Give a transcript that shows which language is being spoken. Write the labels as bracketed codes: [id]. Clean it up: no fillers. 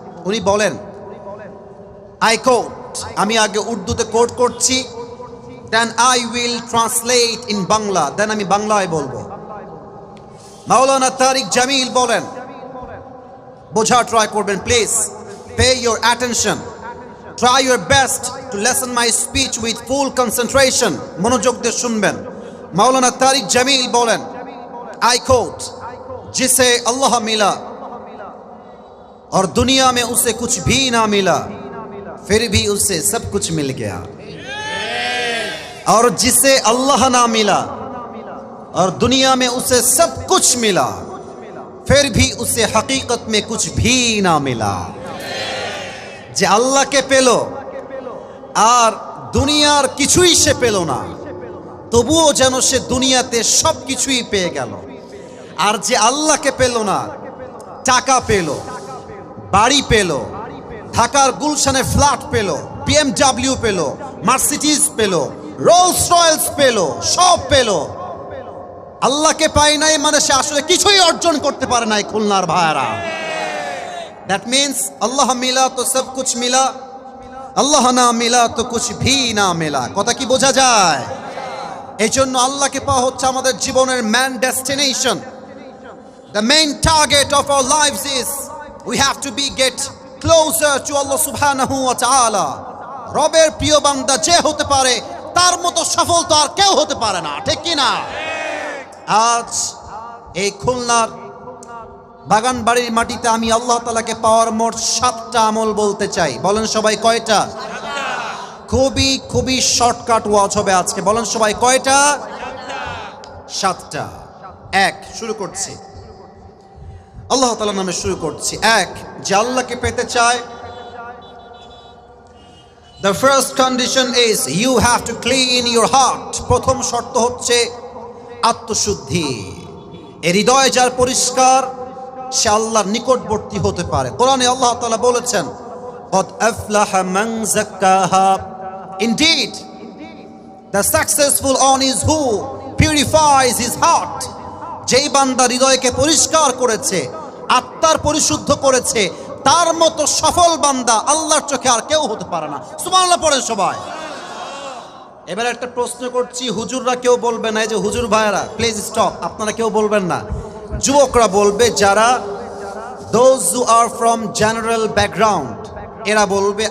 [bn] উনি বলেন, [en] I quote, [bn] আমি আগে উর্দুতে কোট করছি, [en] then I will translate in Bangla, [bn] দেন আমি বাংলায় বলবো। মাওলানা তারিক জামিল বলেন, বোঝা ট্রাই করবেন please, [en] Pay your attention, try your best to listen my speech with full concentration. [bn] মনোযোগ দিয়ে শুনবেন। [hi] मौलाना तारिक जमील बोलन, [en] I quote, [hi] जिसे अल्लाह मिला और दुनिया में उसे कुछ भी ना मिला, फिर भी उसे सब कुछ मिल गया। और जिसे अल्लाह ना मिला और दुनिया में उसे सब कुछ मिला, फिर भी उसे हकीकत में कुछ भी ना मिला। [bn] जे अल्लाह के पेलो আর দুনিয়ার কিছুই সে পেল না, তবুও যেন সে দুনিয়াতে সব কিছুই পেয়ে গেল। আর যে আল্লাহকে পেল না, টাকা পেল, বাড়ি পেল, ঢাকার গুলশানে ফ্ল্যাট পেল, BMW পেল, মার্সিডিজ পেল, রোলস রয়েলস পেল, সব পেল, আল্লাহকে পায় নাই মানে সে আসলে কিছুই অর্জন করতে পারে নাই। খুলনার ভাইরা, [en] that means [hi] আল্লাহ মিলা তো সব কুছ মিলা, আল্লাহ না মিলা তো কুছ ভি না মিলা। [bn] কথা কি বোঝা যায়? এই জন্য আল্লাহকে পাওয়া হচ্ছে আমাদের জীবনের [en] Main destination. The main target of our lives is we have to be get closer to Allah subhanahu wa ta'ala. [bn] রবের প্রিয় বান্দা যে হতে পারে তার মতো সফল তো আর কেউ হতে পারে না, ঠিক কি না? আজ এই খুলনার বাগানবাড়ির মাটিতে আমি আল্লাহ তাআলাকে পাওয়ার মোট 7টা আমল বলতে চাই। বলেন সবাই কয়টা? খুবই খুবই শর্টকাট ওয়াজ হবে আজকে। বলেন সবাই কয়টা? 7টা। এক, শুরু করছি আল্লাহ তাআলার নামে শুরু করছি। এক, যে আল্লাহকে পেতে চায়, [en] the first condition is you have to clean your heart. [bn] প্রথম শর্ত হচ্ছে আত্মশুদ্ধি। এর হৃদয় যার পরিষ্কার সে আল্লাহর নিকটবর্তী হতে পারে। কোরআনে আল্লাহ তাআলা বলেছেন [ar] قد أفلح من زكاها. [en] Indeed, the successful one is who purifies his heart. [bn] যেই বান্দা হৃদয়কে পরিষ্কার করেছে, আত্মার পরিশুদ্ধ করেছে, তার মতো সফল বান্দা আল্লাহর চোখে আর কেউ হতে পারে না। সুবহানাল্লাহ পড়েন সবাই। এবার একটা প্রশ্ন করছি, হুজুররা কেউ বলবে না, এই যে হুজুর ভাইরা [en] please stop, [bn] আপনারা কেউ বলবেন না, যুবকরা বলবে, যারা [en] those who are from general background [bn] এরা বলবে।